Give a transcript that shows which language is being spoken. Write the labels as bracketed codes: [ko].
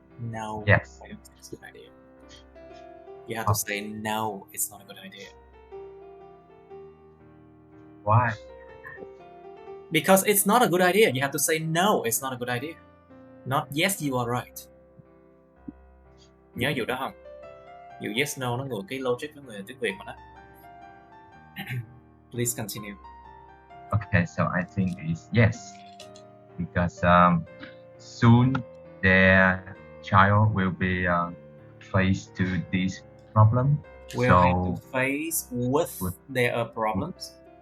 [en] No. yes. I don't think it's a good idea. You have to say no, it's not a good idea. Why? Because it's not a good idea. You have to say no, it's not a good idea. Not yes, you are right. [vi] Nhớ vụ đó không? Vụ yes no nó ngược cái logic của người tiếng Việt mà đó. [en] Please continue. Okay, so I think it's yes, because soon their child will be faced to this problem. Will so have to face with their problems.